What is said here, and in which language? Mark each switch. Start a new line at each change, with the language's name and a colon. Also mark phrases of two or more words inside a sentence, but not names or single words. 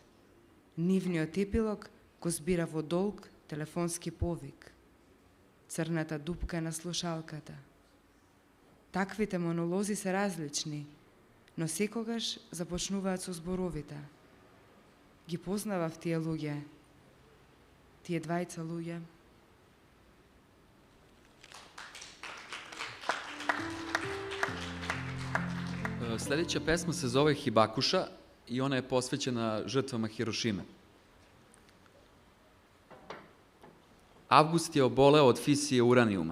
Macedonian: Нивниот епилог го збира во долг телефонски повик. Црната дупка на слушалката. Таквите монолози се различни, но секогаш започнуваат со зборовите. Ги познавав тие луѓе, тие двајца луѓе.
Serbian: Sledeća pesma se zove Hibakuša i ona je posvećena žrtvama Hirošime. Avgust je oboleo od fisije uranijuma.